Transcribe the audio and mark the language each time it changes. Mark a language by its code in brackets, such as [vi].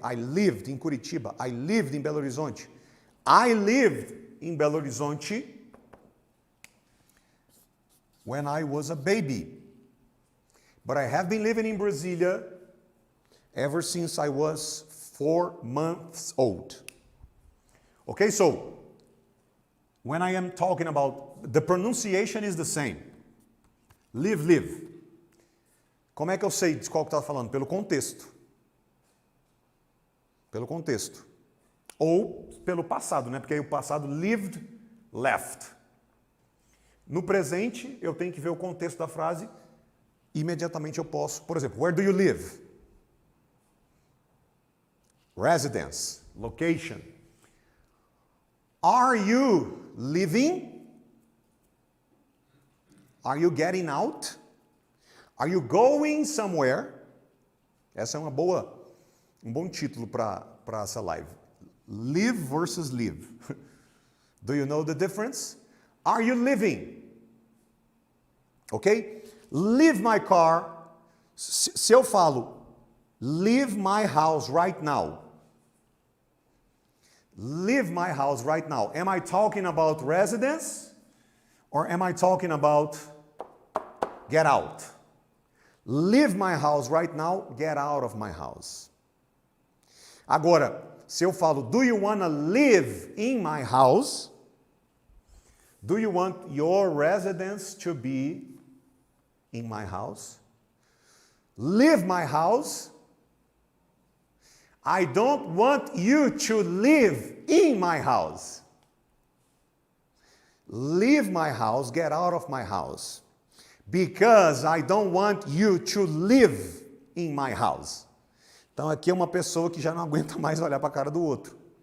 [en] I lived in Curitiba. I lived in Belo Horizonte. I lived in Belo Horizonte when I was a baby. But I have been living in Brasília ever since I was 4 months old. Okay, so when I am talking about, the pronunciation is the same. Live, live. [pt] Como é que eu sei de qual que está falando? Pelo contexto. Pelo contexto. Ou pelo passado, né? Porque aí o passado [en] lived, left. [pt] No presente, eu tenho que ver o contexto da frase e imediatamente eu posso, por exemplo, [en] where do you live? Residence, location. Are you living? Are you getting out? Are you going somewhere? [pt] Essa é um bom título para essa live. [en] Live versus live. Do you know the difference? Are you living? Ok? Leave my car. [pt] Se eu falo, [en] leave my house right now. Leave my house right now. Am I talking about residence? Or am I talking about get out? Leave my house right now, get out of my house. [pt] Agora, se eu falo, [en] do you want to live in my house? Do you want your residence to be in my house? Leave my house? I don't want you to live in my house. Leave my house, get out of my house. Because I don't want you to live in my house. [pt] Então aqui é uma pessoa que já não aguenta mais olhar para a cara do outro.